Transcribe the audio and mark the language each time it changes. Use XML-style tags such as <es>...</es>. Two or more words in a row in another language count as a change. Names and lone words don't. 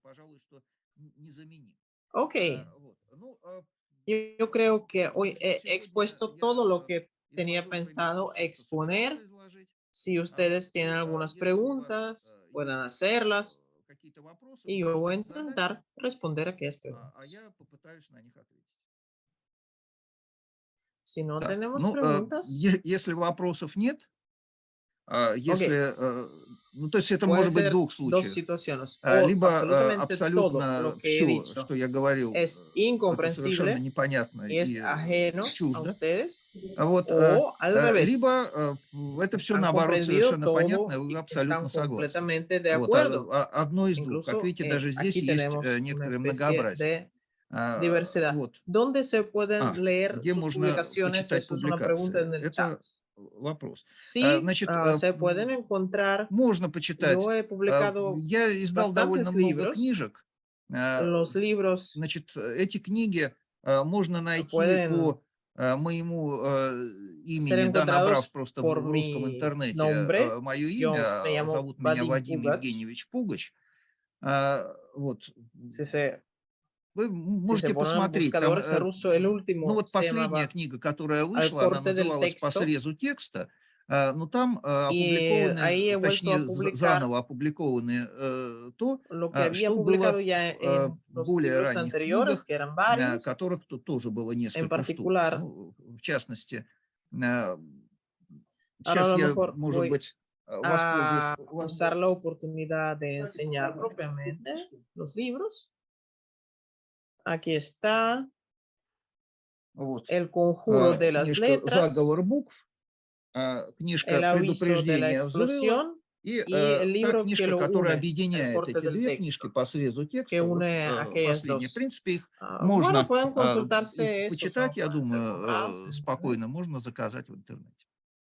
<es>Ok, yo creo que hoy he expuesto todo lo que tenía pensado exponer. Si ustedes tienen algunas preguntas, pueden hacerlas y yo voy a intentar responder a aquellas preguntas. Si no tenemos preguntas...</es> <ru>Если вопросов нет, если, ну, то есть это может быть в двух случаях. Либо абсолютно все, что я говорил, это совершенно непонятно и чуждо. Вот, либо это все, наоборот, совершенно понятно, и вы абсолютно согласны. Вот, одно из двух. Как видите, даже здесь есть некоторое многообразие.</ru> <es>Diversidad. ¿Dónde se pueden leer sus publicaciones? Eso es una pregunta en el chat.</es> <ru>вопрос.</ru> <es>Sí,</es> <ru>Значит,</ru> <es>se pueden encontrar.</es> <ru>можно почитать.</ru> <es>Yo he publicado</es> <ru>Я издал довольно много</ru> <es>libros.</es> <ru>книжек.</ru> <es>Los libros</es> <ru>Значит, эти книги можно найти</ru> <es>pueden</es> <ru>по моему</ru> <es>ser</es> <ru>имени, да, набрав</ru> <es>encontrados</es> <ru>просто</ru> <es>por</es> <ru>в русском</ru> <es>mi</es> <ru>интернете</ru> <es>nombre.</es> <ru>мое</ru> <es>Yo me</es> <ru>имя.</ru> <es>llamo</es> <ru>Зовут меня</ru> <es>Vadim</es> <ru>Вадим</ru> <es>Pugac.</es> <ru>Евгеньевич Пугач. Вот.</ru> <es>Si se,</es> <ru>Вы</ru> <es>si se</es> <ru>можете</ru> <es>ponen en</es> <ru>посмотреть. Там,</ru> <es>buscadores en ruso, el</es> <ru>ну</ru> <es>último</es> <ru>вот</ru> <es>se</es> <ru>последняя</ru> <es>llamaba</es> <ru>книга, которая</ru> <es>Al</es> <ru>вышла, она</ru> <es>corte del</es> <ru>называлась «По</ru> <es>texto.</es> <ru>срезу текста». Но там</ru> <es>Y ahí he</es> <ru>опубликованы,</ru> <es>vuelto a</es> <ru>точнее,</ru> <es>publicar</es> <ru>заново опубликованы то,</ru> <es>lo que había</es> <ru>что</ru> <es>publicado</es> <ru>было</ru> <es>ya</es> <ru>в</ru> <es>en los</es> <ru>более</ru> <es>libros</es> <ru>ранних</ru> <es>anteriores,</es> <ru>книгах,</ru> <es>que eran varios.</es> <ru>которых тут тоже было</ru> <es>En</es> <ru>несколько штук.</ru> <es>particular,</es> <ru>Ну, в частности, э,</ru> <es>ahora a</es> <ru>сейчас</ru> <es>lo</es> <ru>я,</ru> <es>mejor</es> <ru>может</ru> <es>voy</es> <ru>быть, воспользуюсь</ru> <es>a usar la oportunidad de enseñar propiamente los libros. Aquí está</es> <ru>вот.</ru> <es>el conjuro de las</es> <ru>Книжка «Заговор</ru> <es>letras,</es> <ru>букв», книжка</ru> <es>el aviso de la</es> <ru>«Предупреждение взрыва»</ru> <es>explosión</es> <ru>и</ru> <es>el</es> <ru>та</ru> <es>libro que</es> <ru>книжка,</ru> <es>lo</es> <ru>которая</ru> <es>une, el</es> <ru>объединяет</ru> <es>corte</es> <ru>эти</ru> <es>del</es> <ru>две книжки</ru> <es>texto,</es> <ru>по срезу</ru> <es>que</es> <ru>текста. Вот</ru> <es>une aquellas</es> <ru>последняя. В</ru> <es>dos.</es> <ru>принципе, их</ru> <es>Bueno,</es> <ru>можно</ru> <es>pueden</es> <ru>их</ru> <es>consultarse eso,</es> <ru>почитать, я</ru> <es>pueden ser</es> <ru>думаю,</ru> <es>comprados en internet.</es> <ru>спокойно, можно заказать в интернете.</ru>